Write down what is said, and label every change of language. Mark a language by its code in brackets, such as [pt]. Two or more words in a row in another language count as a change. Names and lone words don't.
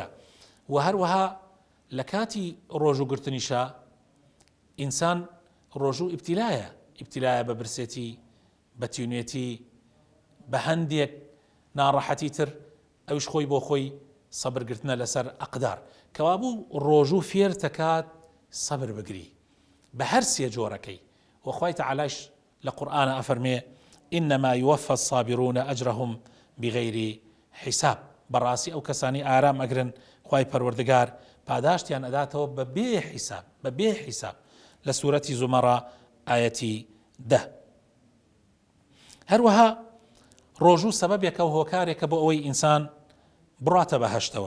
[ckb] و هەروەها لە کاتی ڕۆژووگرتنیشە ئینسان ڕۆژوو ئیبتیلایە بە برسێتی، بە تیونێتی، بە هەندێک ناڕەحەتی تر، ئەوش خۆی بۆ خۆی سەبرگرتنە لەسەر ئەقدار. کەوابوو ڕۆژوو فێر تەکات سەبر بگری بە هەر سێ جۆرەکەی. وخوای تەعالایش لە قورئانە ئەفەرمێ: [ar] إنما يوفى الصابرون أجرهم بغير حساب. [ckb] بەڕاستی ئەو کەسانی ئارام ئەگرن خوای پەروەردگار پاداشتیان ئەداتەوە بە بێ حیساب. لە سوورەتی زومەرە ئایەتی 10. هەروەها ڕۆژوو سەبەبێکە و هۆکارێکە بۆ ئەوەی ئینسان بڕاتە بەهەشتەوە.